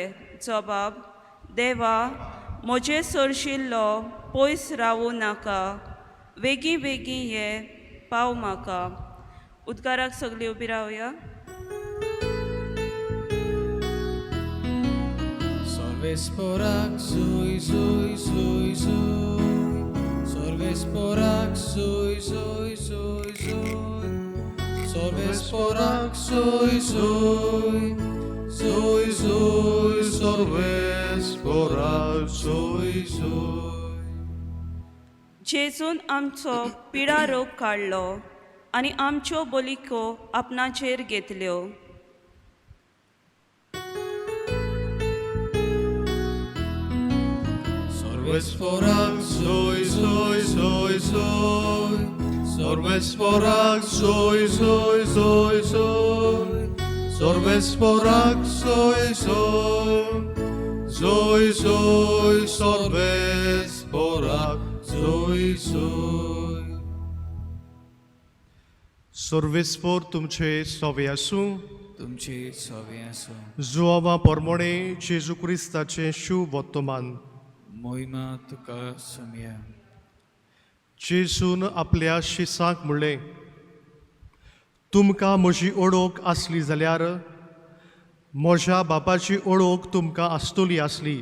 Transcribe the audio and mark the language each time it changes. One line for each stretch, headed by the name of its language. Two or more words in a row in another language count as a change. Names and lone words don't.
Konkani: जबाब, देवा म्हजे सरशिल्लो पयस रावूं नाका, वेगी वेगी ये पाव म्हाका. उद्गाराक सगळीं उबी रावया. Sorvesporak soi soi soi soi, Sorvesporak soi soi soi soi, Sorvesporak soi soi soi soi, Sorvesporak soi soi. जेजून आमचो पिडा रोग काडलो आनी आमच्यो बलिको आपणाचेर घेतल्यो. Sorvesporak soi soi soi soi, Sorvesporak soi soi soi soi, Sorvesporak soi soi soi soi, Sorvesporak soi soi. सर्वेस्पोर तुमचे सोवे आसूं. तुमचे सोवे आसूं. जुआवा पोरमोणे जेजू क्रिस्ताचे शुभ वर्तमान. मोहिमा तुका सुमया. जेजून आपल्या शिसांक म्हणलें, तुमकां म्हजी ओळख आसली जाल्यार म्हज्या बापाची ओळख तुमकां आसतली आसली.